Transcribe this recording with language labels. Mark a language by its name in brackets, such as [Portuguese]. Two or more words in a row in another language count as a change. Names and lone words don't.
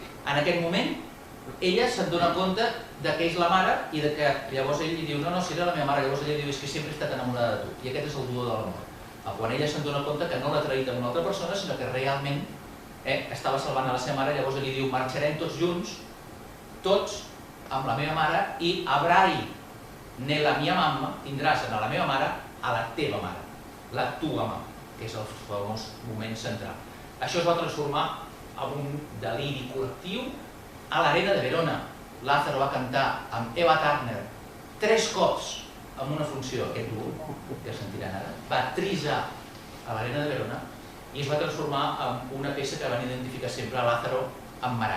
[Catalan] En aquest moment, ella se'n dona compte que és la mare i que llavors ell li diu no, si era la meva mare, llavors ella diu és que sempre he estat enamorada de tu. I aquest és el duo de l'amor. Quan ella se'n dona compte que no l'ha traït amb una altra persona, sinó que realment estava salvant a la seva mare, llavors ell li diu marxarem tots junts, tots, amb la meva mare, i [Italian] avrai nella mia mamma, [Catalan] tindràs a la meva mare a la teva mare, [Italian] la tua mama, [Catalan] que és el famós moment central. Això es va transformar en un deliri col·lectiu a l'Arena de Verona. Lázaro va cantar amb Eva Turner 3 cops en una funció, aquest duo, que sentiran ara, va trisar a l'Arena de Verona i es va transformar en una peça que van identificar sempre a Lázaro amb Marat.